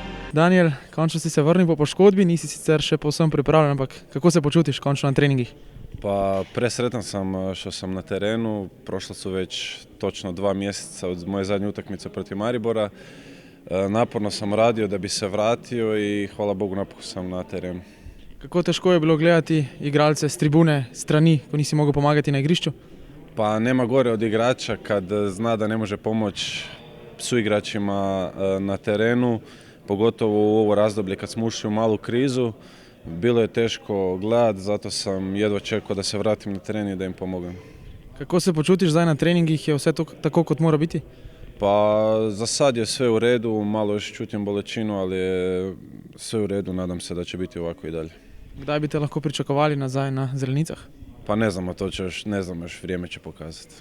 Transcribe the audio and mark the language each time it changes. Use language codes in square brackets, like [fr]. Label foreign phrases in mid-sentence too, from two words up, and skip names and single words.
[sl] Daniel, končno si se vrnil po poškodbi, nisi sicer še povsem pripravljen, ampak kako se počutiš končno na treningih? [hr] Pa presretan sam što sam na terenu, prošlo su već točno 2 mjeseca od moje zadnje utakmice protiv Maribora. Naporno sam radio da bi se vratio i hvala Bogu napokon sam na terenu. [sl] Kako težko je bilo gledati igralce s tribune, strani, ko nisi mogel pomagati na igrišču? [hr] Pa nema gore od igrača kad zna da ne može pomoći suigračima na terenu, pogotovo u ovo razdoblje kad smo ušli u malu krizu. Bilo je teško gledati, zato sam jedva čekao da se vratim na teren i da im pomogem. [sl] Kako se počutiš zdaj na treningih, je vse to tako kot mora biti? [hr] Pa za sad je sve u redu, malo još [sl] čutim bolečinu, [hr] ali je sve u redu, nadam se da će biti ovako i dalje. [sl] Kdaj bi te lahko pričakovali nazaj na zelenicah? [hr] Pa ne znamo, ne znam, još vrijeme će pokazati.